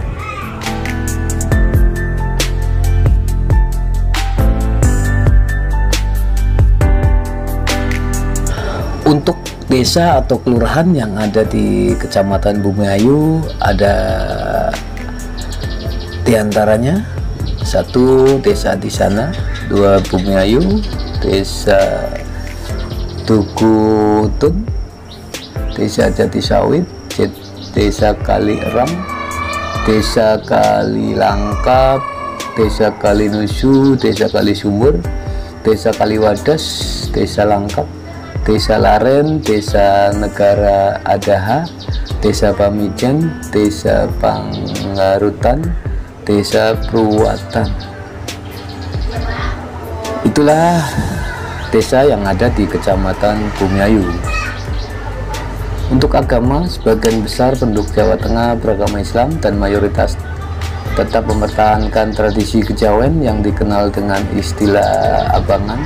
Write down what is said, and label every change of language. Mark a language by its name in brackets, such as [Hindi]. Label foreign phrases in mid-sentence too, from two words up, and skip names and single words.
[Indonesian] Untuk desa atau kelurahan yang ada di Kecamatan Bumi Ayu ada diantaranya: 1 desa di sana, 2 Bumi Ayu, desa Tukutun, desa Jatisawit, desa Kalieram, desa Kalilangkap, desa Kalinusu, desa Kalisumur, desa Kaliwadas, desa Langkap, desa Laren, desa Negara Adaha, desa Pamijan, desa Panggarutan, desa Pruwatan. Itulah desa yang ada di Kecamatan Bumi Ayu. Untuk agama, sebagian besar penduduk Jawa Tengah beragama Islam dan mayoritas tetap mempertahankan tradisi kejawen yang dikenal dengan istilah abangan.